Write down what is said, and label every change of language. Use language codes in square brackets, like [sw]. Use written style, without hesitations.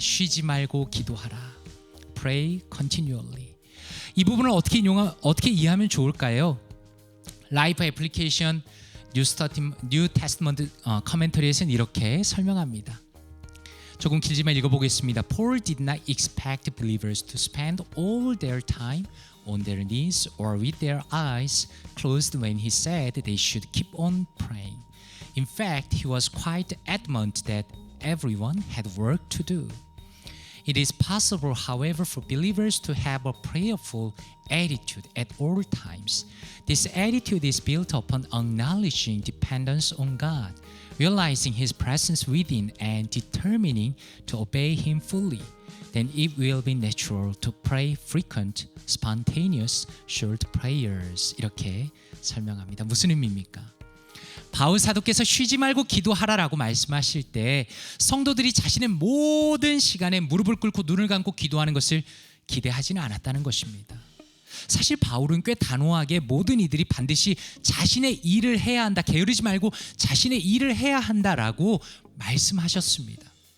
[ko] 쉬지 말고 기도하라. [en] Pray continually. [ko] 이 부분을 어떻게 이해하면 좋을까요? 라이프 애플리케이션 뉴 테스트먼트 커멘터리에서는 이렇게 설명합니다. 조금 길지만 읽어보겠습니다. [en] Paul did not expect believers to spend all their time on their knees or with their eyes closed when he said they should keep on praying. In fact, he was quite adamant that everyone had work to do. It is possible, however, for believers to have a prayerful attitude at all times. This attitude is built upon acknowledging dependence on God, realizing His presence within, and determining to obey Him fully. Then it will be natural to pray frequent, spontaneous, short prayers. [ko] 이렇게 설명합니다. 무슨 의미입니까? 바울 사도께서 쉬지 말고 기도하라라고 말씀하실 때 성도들이 자신의 모든 시간에 무릎을 꿇고 눈을 감고 기도하는 것을 기대하지는 않았다는 것입니다. 사실 바울은 꽤 단호하게 모든 이들이 반드시 자신의 일을 해야 한다, 게으르지 말고 자신의 일을 해야 한다라고 말씀하셨습니다.